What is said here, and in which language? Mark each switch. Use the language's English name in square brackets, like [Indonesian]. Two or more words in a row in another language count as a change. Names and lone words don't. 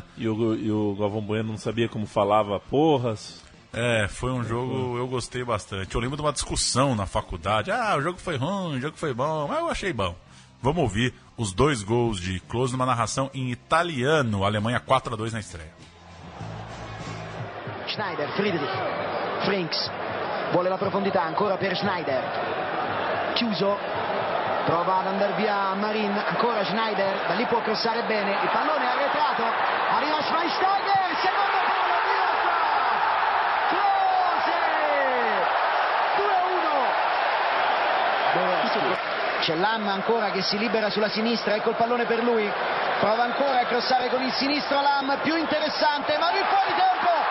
[Portuguese] E o Galvão Bueno não sabia como falava porras. Foi um jogo, eu gostei bastante. Eu lembro de uma discussão na faculdade. O jogo foi ruim, o jogo foi bom, mas eu achei bom. Vamos ouvir os 2 gols de Klose numa narração em italiano. Alemanha 4-2 na estreia. [Italian] Schneider, Friedrich, Frings, vuole la profondità ancora per Schneider, chiuso, prova ad andare via Marin, ancora Schneider, da lì può crossare bene, il pallone è arretrato, arriva Schweinsteiger, secondo palo, Klose, 2-1, c'è Lahm ancora che si libera sulla sinistra, ecco il pallone per lui, prova ancora a crossare con il sinistro Lahm, più interessante, Marin fuori tempo,